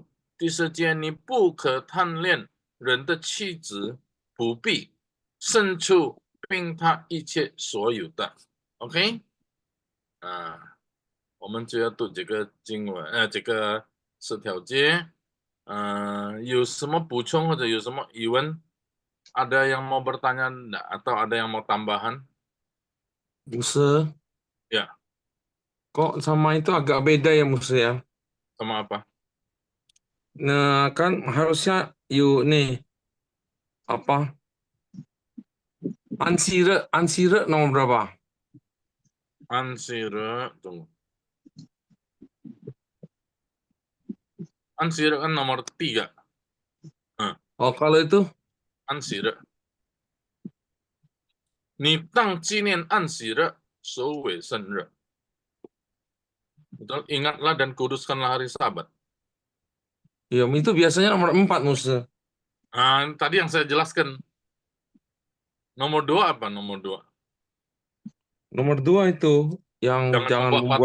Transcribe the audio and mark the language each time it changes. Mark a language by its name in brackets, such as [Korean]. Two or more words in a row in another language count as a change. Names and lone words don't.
[Chinese] 第10节，你不可贪恋人的妻子、仆婢、牲畜，并他一切所有的。OK， 我们就要读这个经文，这个10条节。有什么补充或者有什么疑问？ [Indonesian] Ada yang mau bertanya enggak? Atau ada yang mau tambahan? Musa, Ya, kok sama itu agak beda ya Musa ya? sama apa? Nah, kan harusnya yuk nih apa? Ansire nomor berapa? Ansire, tunggu. Ansire kan nomor 3. Oh, kalau itu Ansire. [Chinese] 你当纪念安息日，守为圣日。 [Indonesian] Betul, ingatlah dan kuduskanlah hari Sabat. ya itu biasanya nomor 4 Musa. Tadi yang saya jelaskan. Nomor 2 apa? Nomor 2. Nomor 2 itu yang jangan membuat